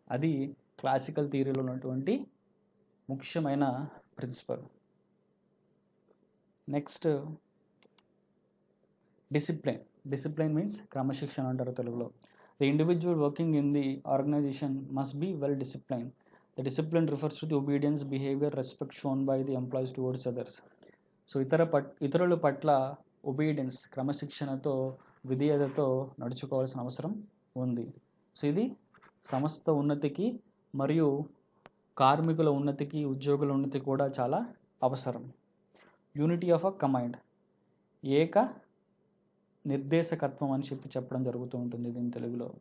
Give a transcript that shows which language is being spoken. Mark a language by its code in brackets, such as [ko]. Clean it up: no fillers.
[te] అది క్లాసికల్ థియరీలో ఉన్నటువంటి ముఖ్యమైన ప్రిన్సిపల్. నెక్స్ట్ డిసిప్లిన్ మీన్స్ క్రమశిక్షణ అంటారు తెలుగులో. [en] The individual working in the organisation must be well disciplined. The discipline refers to the obedience, behavior, respect shown by the employees towards others. [te] So ఇతరుల పట్ల obedience, క్రమశిక్షణతో, విధేయతతో నడుచుకోవాల్సిన అవసరం ఉంది. సో ఇది సంస్థ ఉన్నతికి మరియు కార్మికుల ఉన్నతికి, ఉద్యోగుల ఉన్నతికి కూడా చాలా అవసరం. యూనిటీ ఆఫ్ అ కమాండ్, ఏక నిర్దేశకత్వం అని చెప్పడం జరుగుతూ ఉంటుంది దీని తెలుగులో.